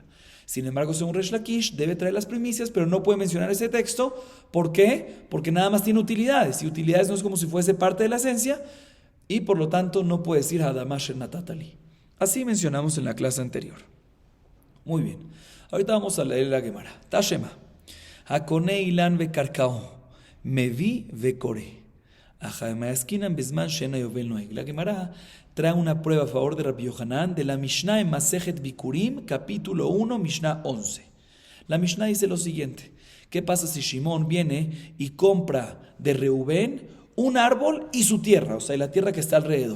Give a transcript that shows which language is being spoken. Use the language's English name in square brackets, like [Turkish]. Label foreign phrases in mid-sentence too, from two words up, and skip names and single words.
[Spanish] Sin embargo, según Resh Lakish, debe traer las primicias, pero no puede mencionar ese texto. ¿Por qué? Porque nada más tiene utilidades, y utilidades no es como si fuese parte de la esencia, y por lo tanto no puede decir [Hebrew] האדמה אשר נתת לי. [Spanish] Así mencionamos en la clase anterior. Muy bien. Ahorita vamos a leer la Gemara. [Hebrew] תא שמע. הקונה אילן וקרקעו. מביא וקורא. [Spanish] La Gemara trae una prueba a favor de Rabbi Yohanan de la Mishnah en Masejet Bikurim, capítulo 1, Mishnah 11. La Mishnah dice lo siguiente: ¿qué pasa si Shimón viene y compra de Reubén un árbol y su tierra, o sea, la tierra que está alrededor?